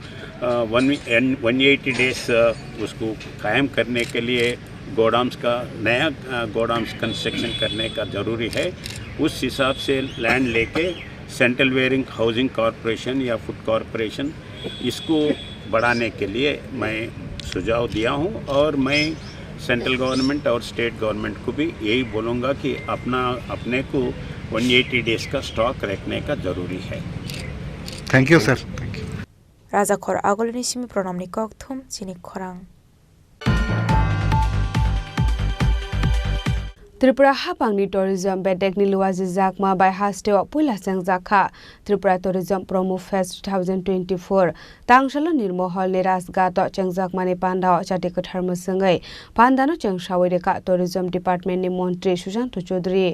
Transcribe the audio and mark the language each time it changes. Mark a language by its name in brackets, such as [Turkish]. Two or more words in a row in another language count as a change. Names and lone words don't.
[Hindi] 180 डेज़ उसको कायम करने के लिए गोडाउन्स का नया गोडाउन्स कंस्ट्रक्शन करने का ज़रूरी है उस हिसाब से लैंड लेके सेंट्रल वेयरिंग हाउसिंग कॉरपोरेशन या फूड कॉरपोरेशन इसको बढ़ाने के लिए मैं सुझाव दिया हूँ और मैं [English] central government [Hindi] और [English] state government [Hindi] को भी यही बोलूँगा कि अपने को 180 डेज़ का स्टॉक रखने का ज़रूरी है [English] thank you sir thank you [Kok Borok] राजा खर आगोलनि सिमी प्रणमनि कक्थुम चिनि खरां Tripura hapangni tourism bedekni luwaji jakma by hasteo puila jakha Tripura Tourism Promo Fest 2024 tangsalo nirmohol ni rasgato chengjakmani pandao chati kathar musangai pandano chengsawai ka [English] tourism department [Kok Borok] ni montri Sujanto Chaudhary